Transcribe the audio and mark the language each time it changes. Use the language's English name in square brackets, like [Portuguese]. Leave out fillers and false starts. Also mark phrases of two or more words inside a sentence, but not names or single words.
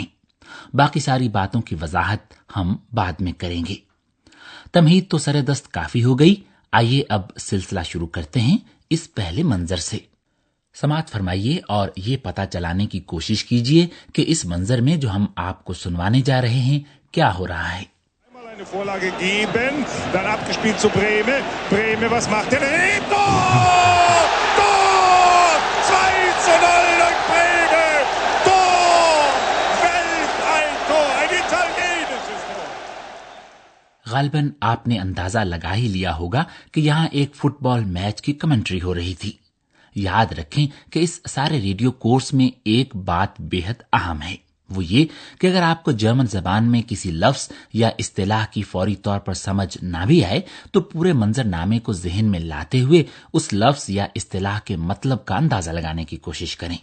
[Urdu] باقی ساری باتوں کی وضاحت ہم بعد میں کریں گے. تمہید تو سردست کافی ہو گئی۔ آئیے اب سلسلہ شروع کرتے ہیں اس پہلے منظر سے. سماعت فرمائیے اور یہ پتہ چلانے کی کوشش کیجیے کہ اس منظر میں جو ہم آپ کو سنوانے جا رہے ہیں کیا ہو رہا ہے. [German] Eine Vorlage geben, dann abgespielt zu Brehme. Brehme, was macht er? Tor! Tor! 2:0 durch Brehme! Tor! Weltalltor! Ein italienisches Tor! [Urdu] غالباً آپ نے اندازہ لگا ہی لیا ہوگا کہ یہاں ایک فٹبال میچ کی کمنٹری ہو رہی تھی. یاد رکھیں کہ اس سارے ریڈیو کورس میں ایک بات بے حد اہم ہے، وہ یہ کہ اگر آپ کو جرمن زبان میں کسی لفظ یا اصطلاح کی فوری طور پر سمجھ نہ بھی آئے تو پورے منظرنامے کو ذہن میں لاتے ہوئے اس لفظ یا اصطلاح کے مطلب کا اندازہ لگانے کی کوشش کریں.